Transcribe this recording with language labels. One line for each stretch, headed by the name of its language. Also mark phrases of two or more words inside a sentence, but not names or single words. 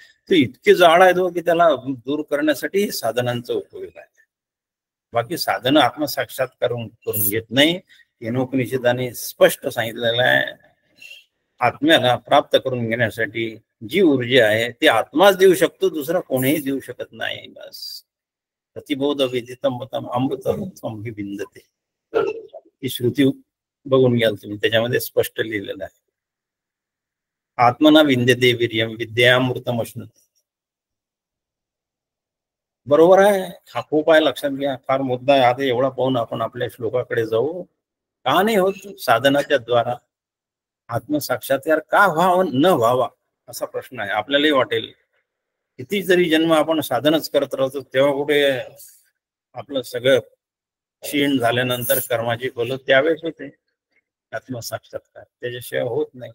Marathi: ते इतके जाळ आहे की त्याला दूर करण्यासाठी साधनांचा उपयोग आहे. बाकी साधनं आत्मसाक्षात्कार करून घेत नाही. केनोपनिषदाने स्पष्ट सांगितलेलं आहे, आत्म्याला प्राप्त करून घेण्यासाठी जी ऊर्जा आहे ती आत्माच देऊ शकतो, दुसरा कोणीही देऊ शकत नाही. बस
Sanskrit: प्रतिबोध विदितम मतम अमृतम विंदते
Marathi: ही श्रुती बघून घ्याल तुम्ही, त्याच्यामध्ये स्पष्ट लिहिलेलं आहे.
Sanskrit: आत्मना विंदते वीर्यम विद्यामृतम अश्नुते.
Marathi: बरोबर आहे. हा खूप आहे, लक्षात घ्या. फार मुद्दा आहे. आता एवढा पाहून आपण आपल्या श्लोकाकडे जाऊ. का नाही होत साधनाच्या द्वारा आत्मसाक्षात्कार? का न व्हावा असा प्रश्न आहे. आपल्यालाही वाटेल किती जरी जन्म आपण साधनच करत राहतो, तेव्हा कुठे आपलं सगळं क्षीण झाल्यानंतर कर्माची फलं त्यावेळेस होते आत्मसाक्षात्कार, त्याच्याशिवाय होत नाही.